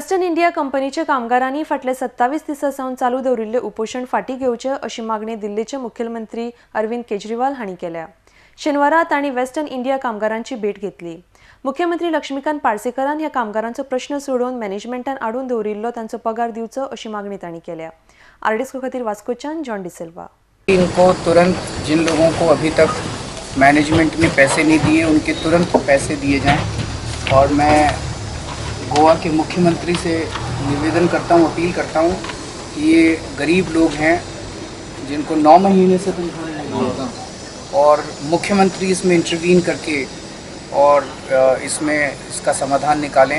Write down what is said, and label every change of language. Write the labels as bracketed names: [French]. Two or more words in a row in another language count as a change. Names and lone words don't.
[Konkani] वेस्टर्न इंडिया कंपनीच्या कामगारांनी फाटले 27 दिसांसावन चालू दवरिल्ले उपोषण फाटीं घेवचे अशी मागणी दिल्लीचे मुख्यमंत्री अरविंद केजरीवाल हांणी केल्या। शेनवारा तांणी वेस्टर्न इंडिया कामगारांची भेट घेतली। मुख्यमंत्री लक्ष्मीकांत पार्सेकरान ह्या कामगारांचो प्रश्न सोडोवन मॅनेजमेंटान आडून दवरिल्लो तांचो पगार दिवचो अशी मागणी तांणी केल्या। आरडीएसको खातीर वास्कोच्यान जॉन डिसिल्वा। [Hindi] इनको तुरंत जिन लोगों को अभी तक मैनेजमेंट ने पैसे नहीं दिए उनके तुरंत पैसे दिए जाएं और मैं गोवा के मुख्यमंत्री से निवेदन करता हूँ, अपील करता हूँ कि ये गरीब लोग हैं जिनको 9 महीने से तनख्वाह नहीं होता और मुख्यमंत्री इसमें इंटरवीन करके और इसका समाधान निकालें।